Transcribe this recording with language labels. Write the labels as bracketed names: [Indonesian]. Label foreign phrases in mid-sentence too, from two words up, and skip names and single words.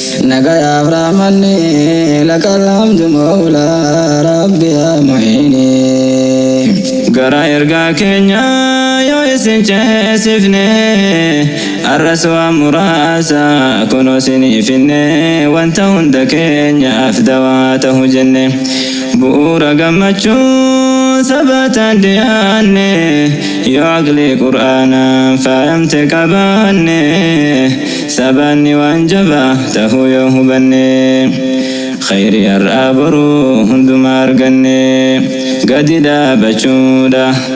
[Arabic] نجا يا فرحمني، لك الحمد مولى ربي يا معيني. [Oromo] Gara ergaa keenya yoo isin ceesifne, arras waa muraasa kunoo isinii finne, wanta hunda keenyaaf dawaa ta'u jenne. Bu'uura gammachuu sabataan dhiyaanne, yoo aqlii qur'aanaan faayamte qabaanne, sabaanni waan jabaa ta'uu yoo hubanne, khayri har'aa boruu hundumaa arganne, gadi dhaabachuudha.